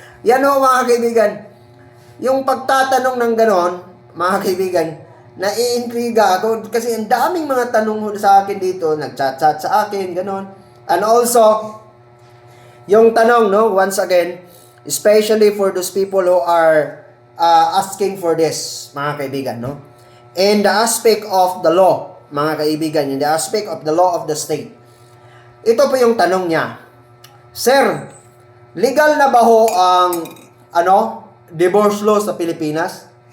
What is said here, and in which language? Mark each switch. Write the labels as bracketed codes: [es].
[tl] Yan ho, mga kaibigan. Yung pagtatanong ng ganon, mga kaibigan, naiintriga ako kasi ang daming mga tanong sa akin dito, nag-chat-chat sa akin, ganon. [en] And also, [tl] yung tanong, [en] once again, especially for those people who are asking for this, [tl] mga kaibigan, [en] in the aspect of the law, mga kaibigan, in the aspect of the law of the state. [tl] Ito po yung tanong niya. Sir, legal na ba ho ang divorce law sa Pilipinas?